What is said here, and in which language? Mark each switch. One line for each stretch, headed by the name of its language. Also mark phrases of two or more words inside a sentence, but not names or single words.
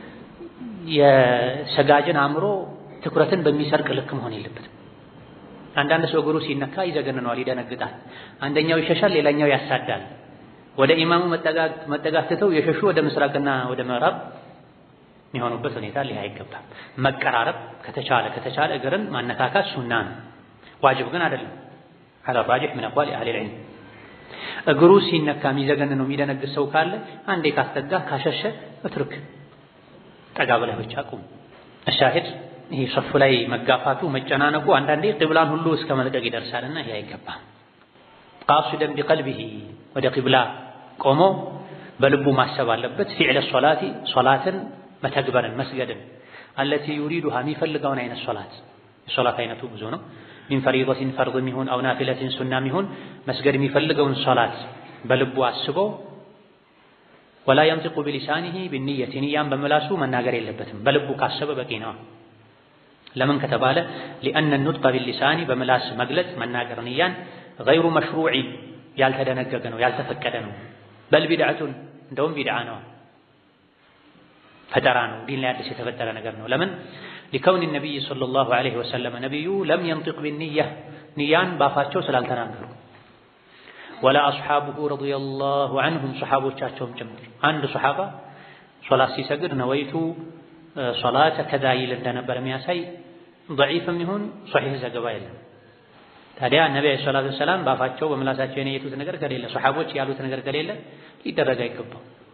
Amharic: የሰጋጅን አእምሮ ትኩረትን በሚሰርቅ ልክ መሆን የለበትም። አንዳንድ ሰው እግሩ ሲነካ ይዘገንነዋል፣ ይደነግጣል። አንደኛው ይሸሻል፣ ሌላኛው ያሳዳል። ወደ ኢማሙ መጠጋት ትተው የሸሹ ወደ ምስራቅና ወደ ምዕራብ የሚሆኑበት ሁኔታ ሊሆን አይገባም። መቀራረብ ከተቻለ እግርን ማነካካት ሱና ነው፣ ዋጅብ ግን አይደለም። على
Arabic: الراجح من أقوال أهل العلم
Amharic: እግሩ ሲነካ የሚዘገን ነው የሚደነግጥ ሰው ካለ አንዴ ካስተጋ ካሸሸ እትርክ ጠጋ ብለህ ብቻ ቁም። الشاهد ይሄ ሶፍ ላይ መጋፋቱ መጨናነቁ አንዳንዴ ቂብላን ሁሉ እስከ መልቀቅ ይደርሳልና ይሄ አይገባም።
Arabic: قاصدا بقلبه
Amharic: ወደ ቂብላ ቆሞ በልቡ ማሰብ አለበት።
Arabic: فعل الصلاة
Amharic: ሶላትን መተግበርን መስገድን
Arabic: التي يريدها
Amharic: የሚፈልገውን አይነት ሶላት አይነቱ ብዙ ነው።
Arabic: من فريضة فرض
Amharic: ሚሆን
Arabic: أو نافلة
Amharic: ሱና ሚሆን መስገድ የሚፈልገውን ሶላት በልቡ አስቦ
Arabic: ولا ينطق بلسانه بالنية
Amharic: ንያን በመላሱ መናገር የለበትም። በልቡ ካሰበ በቂ ነው። ለምን ከተባለ
Arabic: لأن النطق باللسان
Amharic: በመላስ መግለጽ መናገር ንያን
Arabic: غير مشروع
Amharic: ያልተደነገገ ነው ያልተፈቀደ ነው።
Arabic: بل بدعة
Amharic: እንደውም ቢድዓ ነው፣ ፈጠራ ነው፣ ዲን ላይ አዲስ የተፈጠረ ነገር ነው። ለምን
Arabic: لكون النبي صلى الله عليه وسلم نبي لم ينطق بالنية
Amharic: ንያን ባፋቸው ስላልተናገሩ
Arabic: ولا أصحابه رضي الله عنهم
Amharic: صحابዎቻቸውም ጭምር አንድ ሱሐባ ሶላት ሲሰግድ ነወይቱ ሶላተ ከዛ ይል እንደነበር የሚያሳይ ضعيፍም ይሁን ሷሂህ ዘገባ የለም። ታዲያ ነብዩ
Arabic: صلى الله عليه وسلم
Amharic: ባፋቸው በመላሳቸው የነየቱት ነገር ከሌለ ሱሐቦች ያሉት ነገር ከሌለ ሊደረግ አይገባም።